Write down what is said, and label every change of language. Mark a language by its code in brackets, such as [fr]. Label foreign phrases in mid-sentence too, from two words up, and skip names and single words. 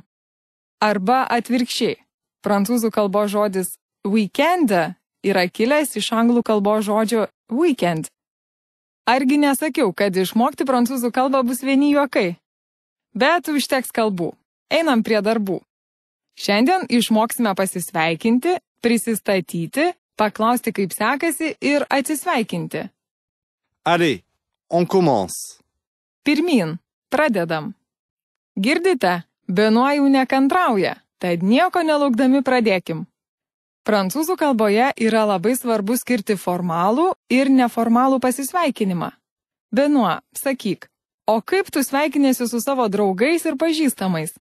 [lt] Arba atvirkščiai, prancūzų kalbos žodis weekend yra kilęs iš anglų kalbos žodžio weekend. Argi nesakiau, kad išmokti prancūzų kalbą bus vieni juokai? Bet užteks kalbų. Einam prie darbų. Šiandien išmoksime pasisveikinti, prisistatyti, paklausti, kaip sekasi ir atsisveikinti. [fr] Allez, on commence. [lt] Pirmyn, pradedam. Girdite, Benoît jau nekantrauja, tad nieko nelaukdami pradėkim. Prancūzų kalboje yra labai svarbu skirti formalų ir neformalų pasisveikinimą. Benoît, sakyk, o kaip tu sveikinėsi su savo draugais ir pažįstamais?